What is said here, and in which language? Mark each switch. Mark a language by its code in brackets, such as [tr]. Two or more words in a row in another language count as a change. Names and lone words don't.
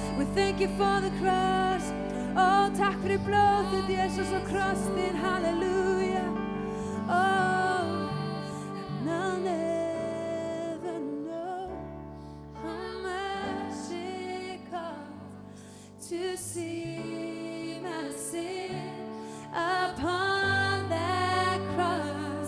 [en] thank you for the cross. [is] Oh, takk fyrir blóð þitt, Jesus, og kross þinn, halleluja. [en] Oh, and I'll never know how much it costs to see my sin upon that cross.